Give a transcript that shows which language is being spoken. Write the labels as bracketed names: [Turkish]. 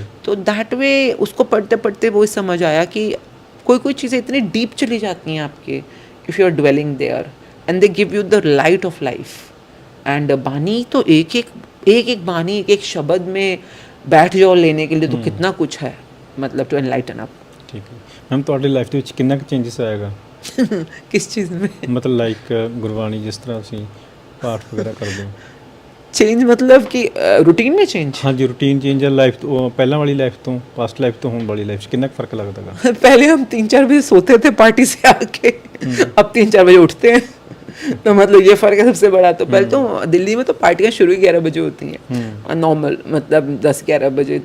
[Hindi] तो that way उसको पढ़ते पढ़ते वो समझ आया कि कोई चीज़ें इतनी डीप चली जाती हैं आपके, [English] If you are dwelling there and they give you the light of life. [Hindi] And बानी तो एक बानी, एक शब्द में बैठ जाओ लेने के लिए तो कितना कुछ है, मतलब [English] To enlighten up. [Hindi] ठीक है मैम, [Punjabi] ਤੁਹਾਡੀ ਲਾਈਫ ਦੇ ਵਿੱਚ ਕਿੰਨਾ ਕੁ ਚੇਂਜਸ ਆਏਗਾ? [Hindi] किस चीज़ में? [Punjabi] ਮਤਲਬ ਲਾਈਕ ਗੁਰਬਾਣੀ ਜਿਸ ਤਰ੍ਹਾਂ ਅਸੀਂ ਪਾਠ ਵਗੈਰਾ ਕਰਦੇ ਹਾਂ। [Hindi] चेंज मतलब कि रूटीन में चेंज? हाँ जी, रूटीन चेंज है लाइफ तो पहला वाली लाइफ तो पास्ट लाइफ तो होने वाली लाइफ कितना फ़र्क लगता है? पहले हम 3-4 बजे सोते थे पार्टी से आके, अब 3-4 बजे उठते हैं। तो मतलब ये फ़र्क है सबसे बड़ा। तो पहले तो दिल्ली में तो पार्टियाँ शुरू ही 11 बजे होती हैं नॉर्मल, मतलब 10-11 बजे।